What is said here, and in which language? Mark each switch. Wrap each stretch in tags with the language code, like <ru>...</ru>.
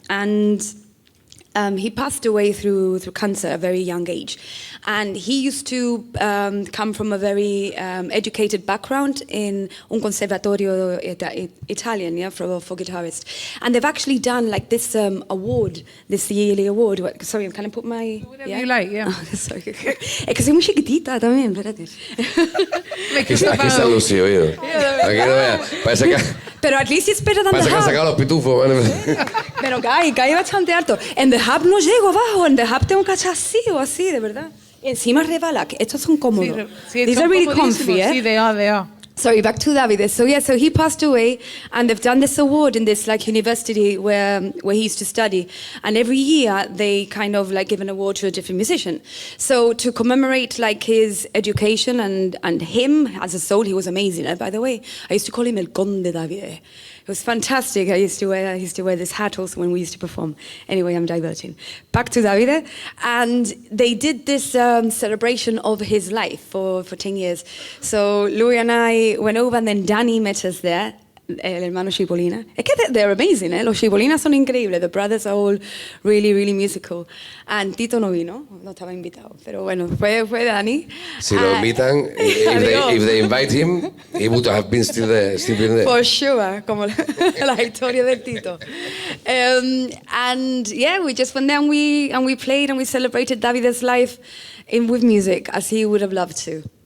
<en>And he passed away through cancer at a very young age. And he used to come from a very educated background in</en> <es>un conservatorio</es> <en>Italian, yeah, for guitarists. And they've actually done like this award, this yearly award. Sorry, can I put my... Whatever you like, yeah. Oh, sorry.</en> <es>Es que soy muy chiquitita también, espérate. Aquí está Lucy, oído. Aquí no vea. Parece que Pero</es> <en>at least it's better than</en> <es>han</es> <en>the hub.</en> <es>sacado los pitufos. Pero cae bastante alto. En the hub no llego abajo, en the hub tengo que echar así o así, de verdad. Y encima resbala, que estos son cómodos.</es> <en>These are really comfy, eh?</en> <es>Sí,</es> <en>they are. Sorry, back to Davide. So yeah, so he passed away, and they've done this award in this like university where he used to study, and every year they kind of like give an award to a different musician. So to commemorate like his education and him as a soul, he was amazing. By the way, I used to call him El Conde Davide. It was fantastic. I used to wear this hat also when we used to perform. Anyway, I'm diverting. Back to Davide. And they did this celebration of his life for 10 years. So Louis and I went over, and then Danny met us there,</en> <es>el hermano</es> <en>Scipolina.</en> <es>Es que</es> <en>they're amazing, eh?</en> <es>Los Scipolinas son increíbles.</es> <en>The brothers are all really, really musical. And</en> <es>Tito no vino, no estaba invitado. Pero bueno, fue Danny. Si lo invitan,</es> <en>if they invite him, he would have been still there. For sure,</en> <es>como la historia del Tito.</es> <en>And yeah, we just went there and we played and we celebrated Davide's life with music as he would have loved to.</en>